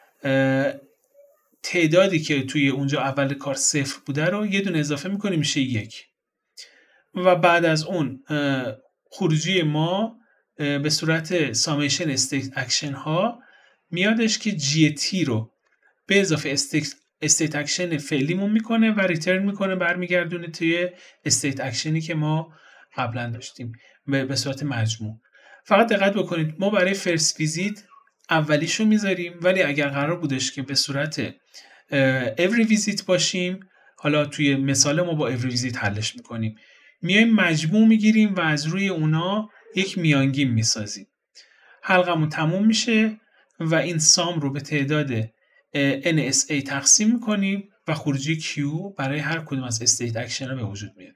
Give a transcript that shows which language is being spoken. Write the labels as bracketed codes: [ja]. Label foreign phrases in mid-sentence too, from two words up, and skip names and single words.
[fa] تعدادی که توی اونجا اول کار 0 بوده رو یه دونه اضافه میکنیم میشه 1 و بعد از اون خروجی ما به صورت [en] summation state action [fa] ها میادش که GT رو به اضافه [en] state action [fa] فعلیمون میکنه و ریترن میکنه برمیگردونه توی [en] state action [fa] که ما قبلا داشتیم به صورت مجموع. فقط دقت بکنید ما برای [en] first visit [fa] اولیشو میذاریم ولی اگر قرار بودش که به صورت [en] every visit [fa] باشیم حالا توی مثال ما با [en] every visit [fa] حلش میکنیم میایم مجموع میگیریم و از روی اونا یک میانگین میسازیم. حلقمون تموم میشه و این سام رو به تعداد NSA تقسیم میکنیم و خروجی Q برای هر کدوم از [en] state action [fa] ها به وجود میاد.